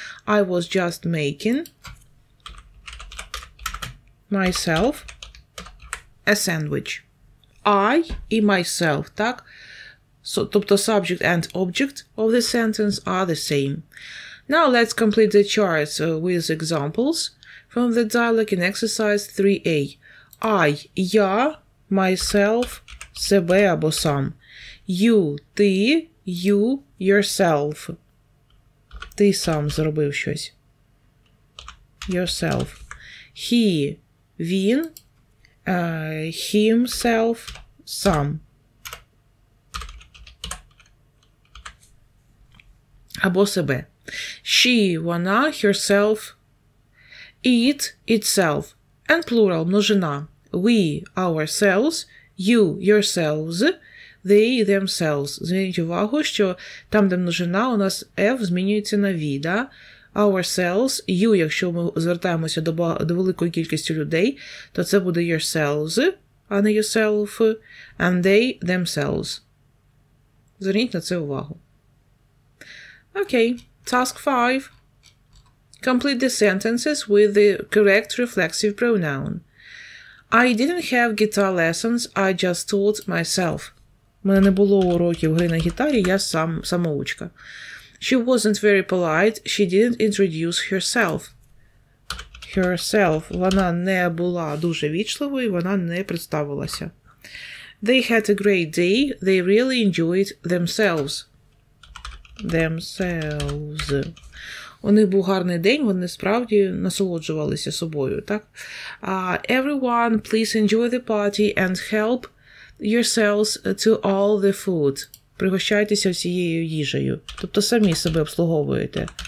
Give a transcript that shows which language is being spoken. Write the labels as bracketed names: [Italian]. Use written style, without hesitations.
[English] I was just making myself a sandwich. I і myself, так? Тобто subject and object of the sentence are the same. Now let's complete the charts with examples from the dialogue in exercise 3a. [Ukrainian] I, я, myself, себе або сам. [English] You, ти, you, yourself. [Ukrainian] Ти сам зробив щось. Yourself. [English] He, він, himself, сам. [Ukrainian] Або себе. [English] She, вона, herself, it, itself. And plural, множина. We, ourselves, you, yourselves, they, themselves. [Ukrainian] Зверніть увагу, що там, де множина, у нас F змінюється на V, да? Ourselves, you, якщо ми звертаємося до великої кількості людей, то це буде yourselves, а не yourself, [English] and they, themselves. [Ukrainian] Зверніть на це увагу. [English] Okay, task 5. Complete the sentences with the correct reflexive pronoun. I didn't have guitar lessons, I just taught myself. [Ukrainian] У мене не було уроків гри на гітарі, я самоучка. [English] She wasn't very polite, she didn't introduce herself. Herself. [Ukrainian] Вона не була дуже вічливою, вона не представилася. [English] They had a great day, they really enjoyed themselves. Themselves. [Ukrainian] У них був гарний день, вони справді насолоджувалися собою, так? [English] Everyone, please enjoy the party and help yourselves to all the food. [Ukrainian] Пригощайтеся всією їжею. Тобто самі себе обслуговуєте.